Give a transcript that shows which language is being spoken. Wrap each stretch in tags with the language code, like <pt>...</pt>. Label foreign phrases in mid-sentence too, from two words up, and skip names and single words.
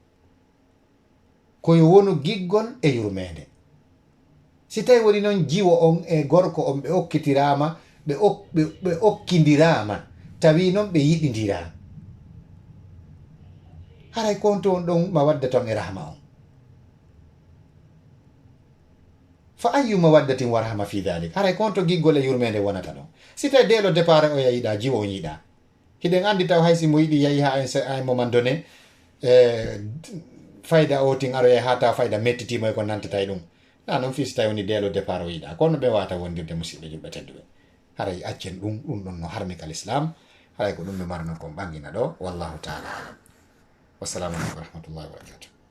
<ff>koyo wonu giggol e yurmede si tawi woni noon jiwo on e gorko on ɓe okkitirama ɓe okkidirama tawi noon ɓe yiɗidira haray konto on ɗon mawaddaton e rahma on fa ayu</ff> <ar>مودة ورحمة في ذلك</ar> <ff>haray konto giggol e yurmede wonata ɗon si tawi</ff> <fr>dès le départ</fr> <ff>o yayiɗa jiwo on yiɗa hiɗen andi taw haysi mo yiɗi yahi ha</ff> <fr>un moment donné</fr> <ff>fayda o tin aroya ha taw fayda mettitima e ko nantata e ɗum na noon fi so tawi woni</ff> <fr>dès le départ</fr> <ff>o yiɗa kono ɓe wata wondirde musidɓe julɓe tedduɓe haray accen ɗum ɗon no harmika l'islam haray ko ɗum ɓe marno kon ɓangina ɗo</ff> <ar>والله تعالى أعلم والسلام عليكم ورحمة الله وبركاته</ar>